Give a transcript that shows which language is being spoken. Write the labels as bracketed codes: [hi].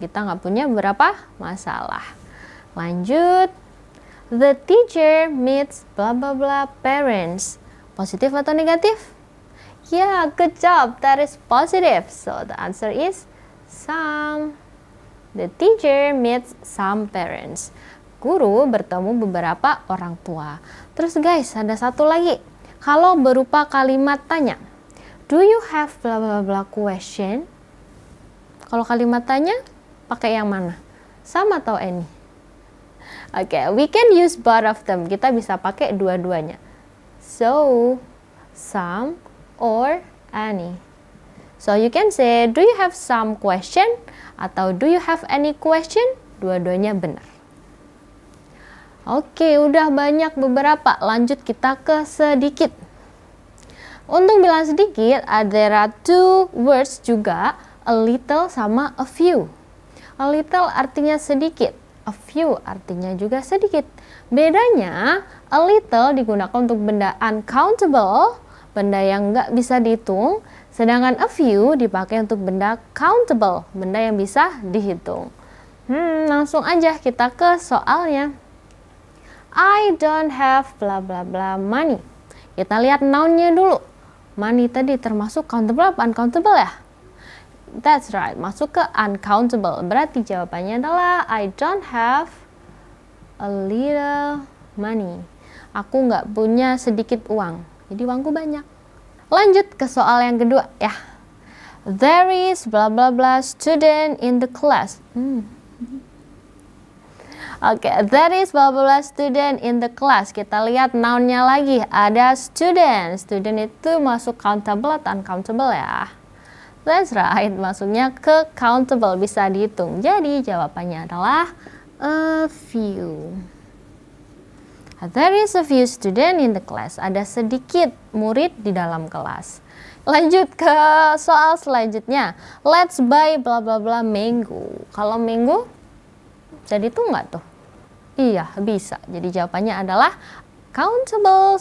[id] Kita nggak punya beberapa masalah. Lanjut. [en] The teacher meets blah blah blah parents. [id] Positif atau negatif? [en] Yeah, good job. That is positive. So the answer is some. The teacher meets some parents. [id] Guru bertemu beberapa orang tua. Terus guys, ada satu lagi. Kalau berupa kalimat tanya. [en] Do you have blah blah blah question? [id] Kalau kalimat tanya, pakai yang mana? Some atau any? [en] Oke, we can use both of them. [id] Kita bisa pakai dua-duanya. [en] So, some or any. So you can say, do you have some question? Atau do you have any question? [id] Dua-duanya benar. Oke, udah banyak beberapa. Lanjut kita ke sedikit. Untuk bilang sedikit, ada [en] two words [id] juga, a little sama a few. A little artinya sedikit, a few artinya juga sedikit. Bedanya, a little digunakan untuk benda uncountable, benda yang nggak bisa dihitung, sedangkan a few dipakai untuk benda countable, benda yang bisa dihitung. Langsung aja kita ke soalnya. [en] I don't have blah blah blah money. [id] Kita lihat noun-nya dulu. Money tadi termasuk countable apa uncountable ya? [en] That's right, [id] masuk ke [en] uncountable. [id] Berarti jawabannya adalah [en] I don't have a little money. [id] Aku nggak punya sedikit uang. Jadi uangku banyak. Lanjut ke soal yang kedua ya. [en] There is blah blah blah student in the class. Oke, there is blah blah blah student in the class. [id] Kita lihat noun-nya lagi. Ada student. Student itu masuk countable atau uncountable ya? [en] That's right, [id] masuknya ke countable, bisa dihitung. Jadi jawabannya adalah a few. [en] There is a few student in the class. [id] Ada sedikit murid di dalam kelas. Lanjut ke soal selanjutnya. [en] Let's buy blah blah blah mango. [id] Kalau mango jadi itu nggak tuh? Iya, bisa. Jadi jawabannya adalah countable.